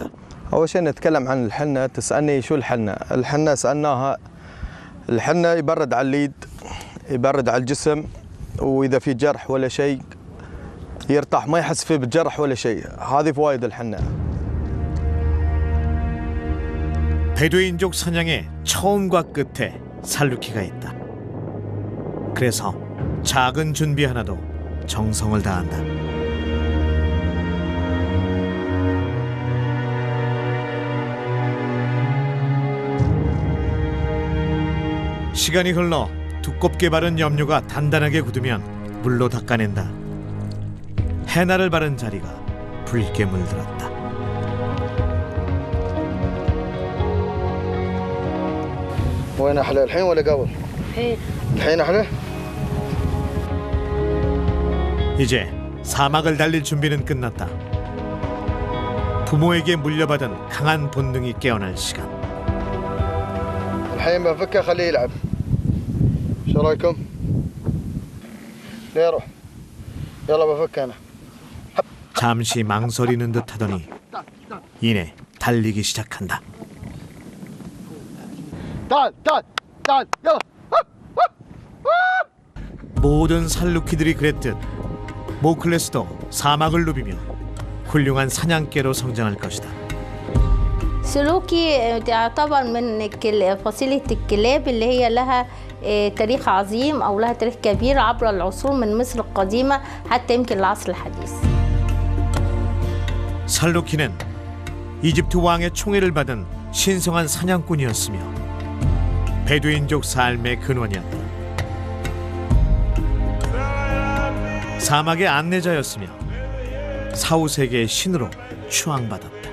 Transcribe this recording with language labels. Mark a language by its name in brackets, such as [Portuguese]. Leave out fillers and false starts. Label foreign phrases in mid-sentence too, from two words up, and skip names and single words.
[Arabic] أول شيء نتكلم عن الحنة. تسألني شو الحنة؟ الحنة سألناها الحنة يبرد على اليد، يبرد على الجسم، وإذا في جرح ولا شيء يرتاح ما يحس فيه بالجرح ولا شيء. هذه فوائد الحنة. [Korean] 베두인족 사냥의 처음과 끝에 살루키가 있다. 그래서 작은 준비 하나도 정성을 다한다. 시간이 흘러 두껍게 바른 염료가 단단하게 굳으면 물로 닦아낸다. 해나를 바른 자리가 붉게 물들었다. [Arabic] وين احلى الحين ولا قبل؟ الحين احلى. [Korean] 이제 사막을 달릴 준비는 끝났다. 부모에게 물려받은 강한 본능이 깨어날 시간. [Arabic] الحين بفكه خليه يلعب. شو رايكم؟ ليه روح؟ يلا بفك انا. [Korean] 잠시 망설이는 듯하더니 이내 달리기 시작한다. [Arabic] تعال تعال تعال يلا. [Korean] 모든 살루키들이 그랬듯 모클레스도 사막을 누비며 훌륭한 사냥개로 성장할 것이다. [Arabic] سلوكي تعتبر من فصيلة الكلاب اللي هي لها تاريخ عظيم أو لها تاريخ كبير عبر العصور من مصر القديمة حتى يمكن العصر الحديث. [Korean] 살루키는 이집트 왕의 총애를 받은 신성한 사냥꾼이었으며 베두인족 삶의 근원이었다. 사막의 안내자였으며 사후세계의 신으로 추앙받았다.